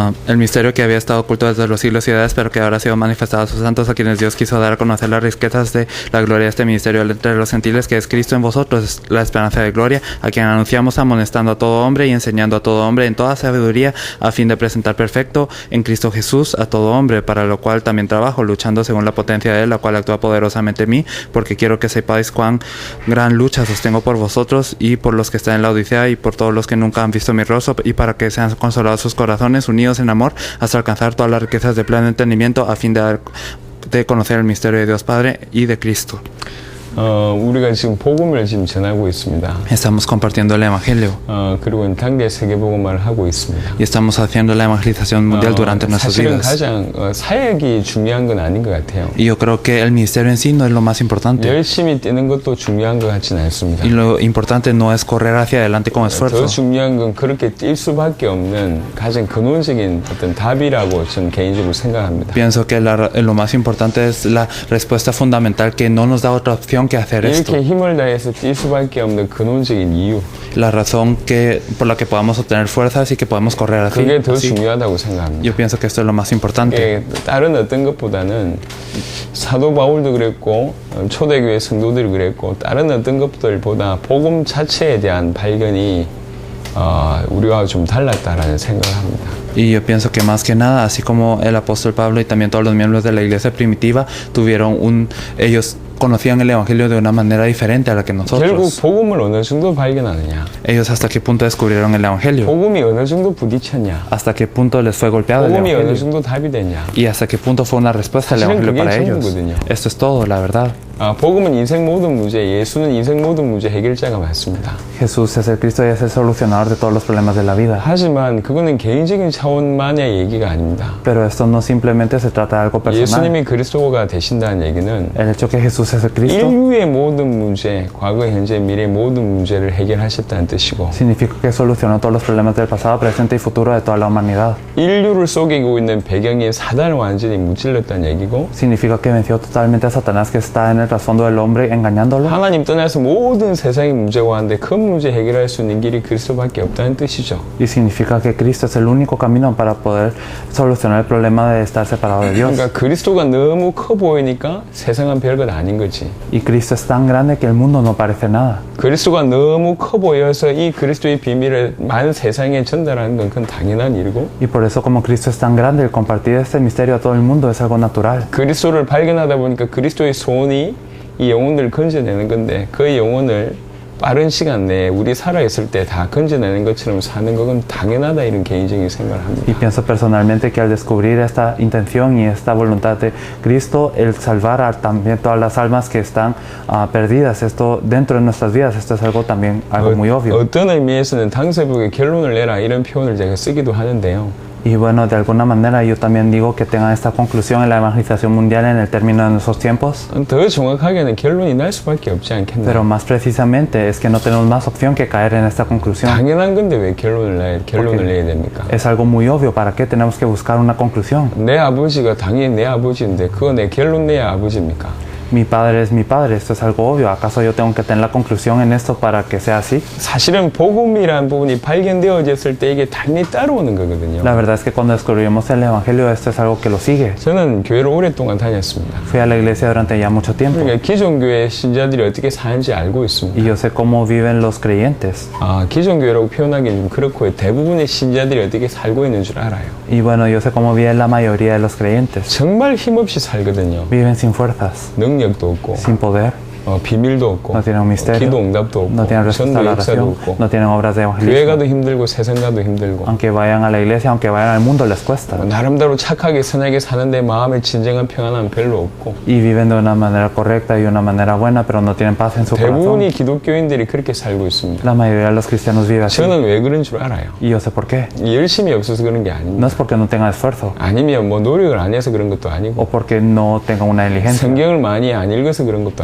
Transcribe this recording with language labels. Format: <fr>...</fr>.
<es>El misterio que había estado oculto desde los siglos y edades, pero que ahora ha sido manifestado a sus santos, a quienes Dios quiso dar a conocer las riquezas de la gloria de este ministerio entre los gentiles, que es Cristo en vosotros, la esperanza de gloria, a quien anunciamos amonestando a todo hombre y enseñando a todo hombre en toda sabiduría, a fin de presentar perfecto en Cristo Jesús a todo hombre, para lo cual también trabajo, luchando según la potencia de Él, la cual actúa poderosamente en mí, porque quiero que sepáis cuán gran lucha sostengo por vosotros y por los que están en la Odisea y por todos los que nunca han visto mi rostro, y para que sean consolados sus corazones, unidos en amor, hasta alcanzar todas las riquezas de pleno entendimiento, a fin de conocer el misterio de Dios Padre y de Cristo.</es> <ko>우리가 지금 복음을 지금 전하고 있습니다.</ko> <es>Estamos compartiendo el Evangelio</es> <ko>그리고 단계 세계복음화를 하고 있습니다.</ko> <es>y estamos haciendo la evangelización mundial durante nuestras</es> <ko>사실은</ko> <es>vidas.</es> <ko>가장 사역이 중요한 건 아닌 것 같아요.</ko> <es>Y yo creo que el ministerio en sí no es lo más importante.</es> <ko>열심히 뛰는 것도 중요한 것 같지는 않습니다.</ko> <es>Y lo importante no es correr hacia adelante con</es> <ko>더</ko> <es>esfuerzo.</es> <ko>중요한 건 그렇게 뛸 수밖에 없는 가장 근원적인 어떤 답이라고 저는 개인적으로 생각합니다.</ko> <es>Pienso que lo más importante es la respuesta fundamental, que no nos da otra opción que hacer esto.</es> <ko>이렇게 힘을 다해서 뛸 수밖에 없는 근원적인 이유.</ko> <es>La razón por la que podamos obtener fuerzas y que podemos correr así.</es> <ko>그게 더</ko> <es>así.</es> <ko>중요하다고 생각합니다.</ko> <es>Yo pienso que esto es lo más importante.</es> <ko>다른 어떤 것보다는 사도 바울도 그랬고 초대교회 성도들이 그랬고 다른 어떤 것들보다 복음 자체에 대한 발견이 우리와 좀 달랐다라는 생각을 합니다.</ko> <es>Y yo pienso que más que nada, así como el apóstol Pablo y también todos los miembros de la iglesia primitiva ellos conocían el evangelio de una manera diferente a la que</es> <ko>결국</ko> <es>nosotros.</es> <ko>복음을 어느 정도 발견하느냐,</ko> <es>Ellos hasta qué punto descubrieron el evangelio,</es> <ko>복음이 어느 정도 부딪혔냐,</ko> <es>hasta qué punto les fue golpeado el</es> <ko>복음이 어느</ko> <es>evangelio</es> <ko>정도 답이 됐냐.</ko> <es>y hasta qué punto fue una respuesta al</es> <ko>사실은</ko> <es>evangelio</es> <ko>그게</ko> <es>para ellos.</es> <ko>전부거든요.</ko> <es>Esto es todo, la verdad.</es> <ko>복음은 인생 모든 문제, 예수는 인생 모든 문제 해결자가 맞습니다.</ko> <es>Jesús es el Cristo y es el solucionador de todos los problemas de la vida.</es> <ko>하지만 그거는 개인적인 차원만의 얘기가 아닙니다.</ko> <es>Pero esto no simplemente se trata de algo personal.</es> <ko>예수님이 그리스도가 되신다는 얘기는</ko> <es>El hecho que Jesús es el Cristo</es> <ko>인류의 모든 문제, 과거, 현재, 미래 모든 문제를 해결하셨다는 뜻이고,</ko> <es>significa que solucionó todos los problemas del pasado, presente y futuro de toda la humanidad.</es> <ko>인류를 속이고 있는 배경인 사단을 완전히 무찔렀다는 얘기고,</ko> <es>Significa que venció totalmente a Satanás, que está en el trasfondo del hombre engañándolo.</es> <ko>하나님 떠나서 모든 세상의 문제가 왔는데 큰 문제 해결할 수 있는 길이 그리스도밖에 없다는 뜻이죠.</ko> <es>Y significa que Cristo es el único camino para poder solucionar el problema de estar separado de Dios.</es> <ko>그러니까 그리스도가 너무 커 보이니까 세상은 별것 아닌 거지.</ko> <es>Y Cristo es tan grande que el mundo no parece nada.</es> <ko>그리스도가 너무 커 보여서 이 그리스도의 비밀을 많은 세상에 전달하는 건 그건 당연한 일이고,</ko> <es>Y por eso, como Cristo es tan grande, el compartir este misterio a todo el mundo es algo natural.</es> <ko>그리스도를 발견하다 보니까 그리스도의 소원이 이 영혼들을 건져내는 건데, 그 영혼을 빠른 시간 내에 우리 살아있을 때 다 건져내는 것처럼 사는 건 당연하다, 이런 개인적인 생각을 합니다.</ko> <es>Y pienso personalmente que al descubrir esta intención y esta voluntad de Cristo, el salvar a también todas las almas que están perdidas, esto dentro de nuestras vidas, esto es algo también algo muy obvio.</es> <ko>어떤 의미에서는 당세복의 결론을 내라 이런 표현을 제가 쓰기도 하는데요.</ko> <es>Y bueno, de alguna manera yo también digo que tengan esta conclusión en la evangelización mundial en el término de nuestros tiempos.</es> <ko>더 정확하게는 결론이 날 수밖에 없지 않겠나.</ko> <es>Pero más precisamente es que no tenemos más opción que caer en esta conclusión.</es> <ko>당연한 건데 왜 결론을 내야 됩니까?</ko> <es>Es algo muy obvio. ¿Para qué tenemos que buscar una conclusión?</es> <ko>내 아버지가 당연히 내 아버지인데 그거 내 결론 내야 아버지입니까?</ko> <es>Mi padre es mi padre, esto es algo obvio. ¿Acaso yo tengo que tener la conclusión en esto para que sea así?</es> <ko>사실은 복음이라는 부분이 발견되어졌을 때 이게 당연히 따라오는 거거든요.</ko> <es>La verdad es que cuando descubrimos el evangelio, esto es algo que lo sigue.</es> <ko>저는 교회를 오랫동안 다녔습니다.</ko> <es>Fui a la iglesia durante ya mucho tiempo</es> <ko>그러니까 기존 교회 신자들이 어떻게 사는지 알고 있습니다.</ko> <es>y yo sé cómo viven los creyentes.</es> <ko>기존 교회라고 표현하기는 좀 그렇고 대부분의 신자들이 어떻게 살고 있는 줄 알아요.</ko> <es>Y bueno, yo sé cómo vive la mayoría de los creyentes.</es> <ko>정말 힘없이 살거든요.</ko> <es>Viven sin fuerzas,</es> <ko>능력도 없고,</ko> <es>sin poder.</es> <ko>비밀도 없고,</ko> <es>No tienen un misterio,</es> <ko>기도 응답도 없고,</ko> <es>no tienen respuesta a</es> <ko>전도</ko> <es>la oración,</es> <ko>없고,</ko> <es>no tienen obras de</es> <ko>교회</ko> <es>evangelismo.</es> <ko>가도 힘들고 세상 가도 힘들고,</ko> <es>Aunque vayan a la iglesia, aunque vayan al mundo, les cuesta.</es> <ko>나름대로 착하게 선하게 사는데 마음에 진정한 평안함 별로 없고,</ko> <es>Y viven de una manera correcta y de una manera buena, pero no tienen paz en su corazón.</es> <ko>대부분이 기독교인들이 그렇게 살고 있습니다.</ko> <es>La mayoría de los cristianos viven así.</es> <ko>저는 왜 그런 줄 알아요.</ko> <es>Y yo sé por qué.</es> <ko>열심이 없어서 그런 게</ko> <es>No</es> <ko>아닙니다.</ko> <es>es porque no tengan esfuerzo</es> <ko>아니면 뭐 노력을 안 해서 그런 것도 아니고,</ko> <es>o porque no tengan una diligencia</es> <ko>성경을 많이 안 읽어서 그런 것도</ko>